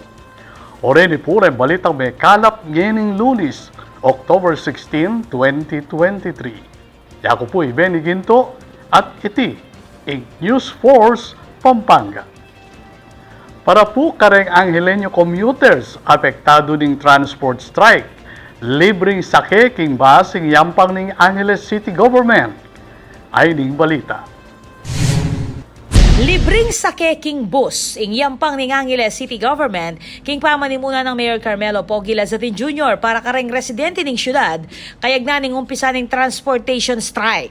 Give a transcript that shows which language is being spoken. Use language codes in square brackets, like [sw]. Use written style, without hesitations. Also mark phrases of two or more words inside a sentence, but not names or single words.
[pam] Oren ipurem balitang may kalap ngening Lunes, October 16, 2023. Yako po Benny Ginto at iti, ing News Force Pampanga. Para po kareng Angeleño commuters apektado ning [en] transport strike, [pam] libreng sake king basing yampang ning Angeles City Government ay ning balita. Libreng sake king bus ing yampang ning Angeles City Government king pamanimuna ng Mayor Carmelo Pogi Lazatin Jr. para kareng residente ning syudad kayag na ning umpisa ning [en] transportation strike.